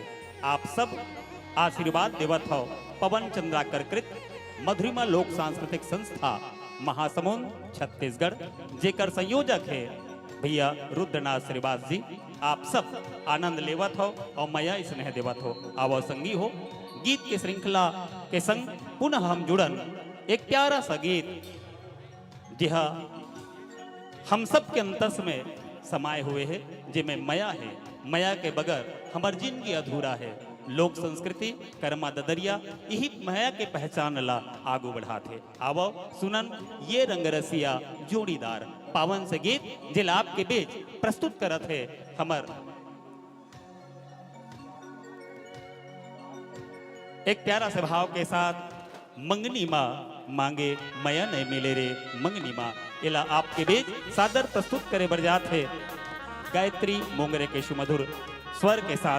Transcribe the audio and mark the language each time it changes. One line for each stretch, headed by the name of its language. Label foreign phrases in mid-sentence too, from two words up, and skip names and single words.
Chhattisgarhi: आप सब आशीर्वाद देवत हो पवन चंद्राकर कृत मधुरिमा लोक सांस्कृतिक संस्था महासमुंद छत्तीसगढ़, जेकर संयोजक है भैया रुद्रनाथ श्रीवास जी। आप सब आनंद लेवत हो और मया स्नेह देवत हो। आवो संगी हो गीत के श्रृंखला के संग पुनः हम जुड़न एक प्यारा सा गीत जिहा हम सब के अंतस में समाये हुए है, जिसमें मया है। मया के बगैर हमार जिंदगी अधूरा है। लोक संस्कृति कर्मा ददरिया यही मया के पहचान ला आगू बढ़ाते। आवो सुनन ये रंगरसिया जोड़ीदार पावन से गीत जिला आपके बीच प्रस्तुत करत है हमार एक प्यारा से भाव के साथ। मंगनी माँ मांगे मया नहीं मिले रे मंगनी माँ, इला आपके बीच सादर प्रस्तुत करे बरजात है गायत्री मोंगरे के सुमधुर स्वर के साथ।